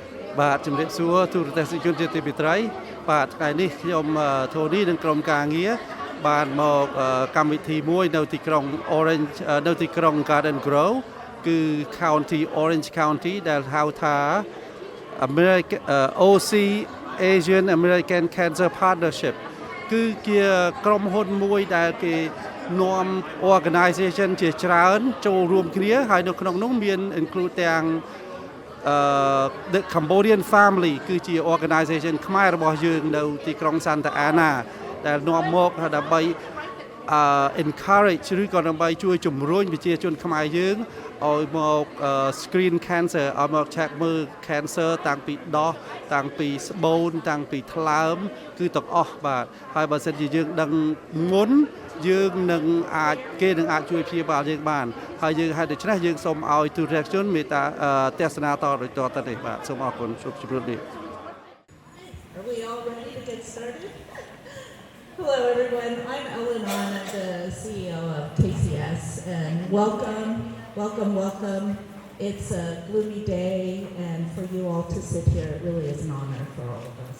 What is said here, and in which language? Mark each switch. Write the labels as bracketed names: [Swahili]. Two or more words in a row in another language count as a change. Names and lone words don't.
[Khmer] បាទជំរាបសួរទូរទស្សនិកជនជាទីមេត្រីបាទថ្ងៃនេះខ្ញុំធូនីនិងក្រុមការងារបានមកកម្មវិធីមួយនៅទីក្រុង Orange នៅទីក្រុង Garden Grove គឺ County Orange County ដែលហៅថា OC Asian American Cancer Partnership គឺជាក្រុមហ៊ុនមួយដែលគេនាំ organization ជាច្រើនចូលរួមគ្នាហើយនៅក្នុងនោះមាន include ទាំង the Cambodian family គឺជា organization ខ្មែររបស់យើងនៅទីក្រុង Santa Ana ដែលនាំមកដើម្បី encourage ឬក៏ដើម្បីជួយជំ រុញប្រជាជនខ្មែរយើងឲ្យមក [English] screen cancer [Khmer] ឲ្យមក check មើល cancer តាំងពីដោះតាំងពីស្បូនតាំងពីថ្លើមគឺទាំងអស់បាទហើយបើសិនជាយើងដឹងមុនយើងនឹងគេនឹងអាចជួយព្យាបាលយើងបានហើយយើងហេតុដូច្នេះយើងសូមឲ្យទូរទស្សនិកជនមេត្តាទស្សនាតទៅនេះបាទសូមអរគុណជួបជម្រាបលា [English] Are we all ready to get started? Hello everyone, I'm Ellen On, I'm the CEO of KCS and welcome. It's a gloomy day and for you all to sit here, it really is an honor for all of us.